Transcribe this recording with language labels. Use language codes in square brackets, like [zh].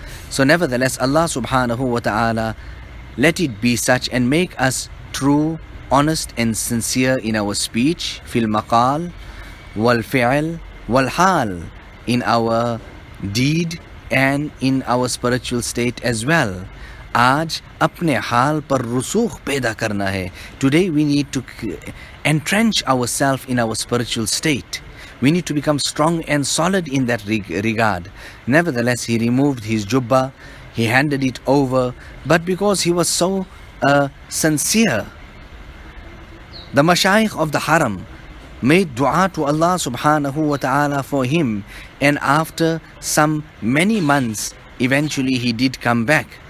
[en] So nevertheless, Allah subhanahu wa ta'ala let it be such and make us true, honest and sincere in our speech, [ar] fil maqal, wal fi'al, wal hal, [en] in our deed and in our spiritual state as well. [ur] आज अपने हाल पर रुसूख पैदा करना है. [en] Today we need to entrench ourselves in our spiritual state. We need to become strong and solid in that regard. Nevertheless, he removed his jubba, he handed it over, but because he was so sincere, the mashayikh of the haram made dua to Allah subhanahu wa ta'ala for him, and after some many months, eventually he did come back.